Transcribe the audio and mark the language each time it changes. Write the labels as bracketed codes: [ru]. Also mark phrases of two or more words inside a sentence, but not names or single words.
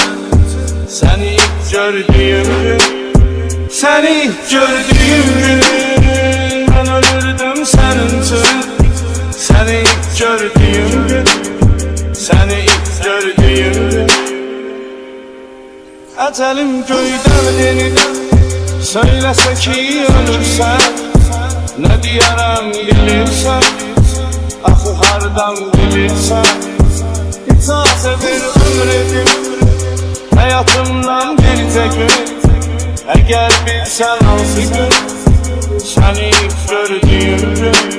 [tr] Seni ilk gördüğüm gün, seni ilk gördüğüm gün ben ölürdüm senin için. Seni ilk gördüğüm gün, seni ilk gördüğüm gün. [az] Ecelim göyden enip söyləsə ki ölürsən, ne diyərəm bilirsən, axı hardan bilirsən. İcazə ver ömür edim həyatımdan bircə gün. Əgər bilsən hansı gün, səni ilk gördüyüm gün.